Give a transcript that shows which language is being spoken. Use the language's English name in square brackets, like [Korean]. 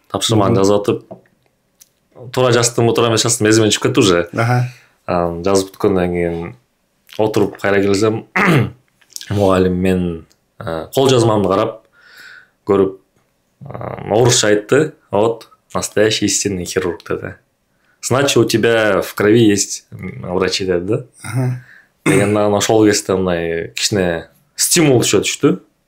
[Kyrgyz] Тапшырманы жазып атып, туура жаздымбы, туура эмес жаздым, эсимден чыгып кетти уже. Жазып бүткөндөн кийин отуруп кайра келсем, мугалим мен кол жазмамды карап, көрүп, орусча айтты. [Russian] Вот, настоящий истинный хирург [Kyrgyz] деди. [Russian] Значит, у тебя в крови есть врачи [Kyrgyz] деди да. Дегенде ошол кезде мындай кичине стимул түшө түштү.